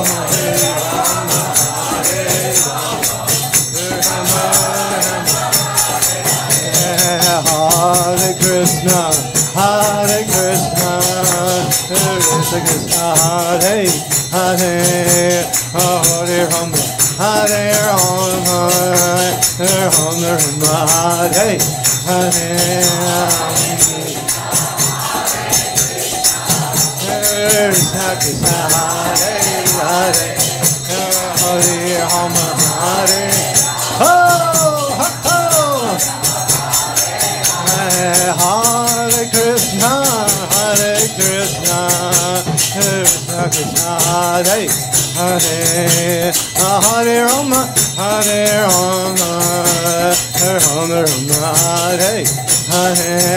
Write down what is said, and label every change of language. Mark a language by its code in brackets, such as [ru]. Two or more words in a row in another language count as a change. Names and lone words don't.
[sa] Hare Krishna, Hare Krishna, Krishna Krishna, Hare Hare, Hare Rama, Hare Rama, Rama Rama, Hare Hare. Krishna Krishna, Hare Hare, Hare Rama, Hare. Oh, ho, ho. Hare Krishna, Hare Krishna, Krishna Krishna, Hare Hare, Hare Rama, Hare Rama, Rama Rama, Hare Hare.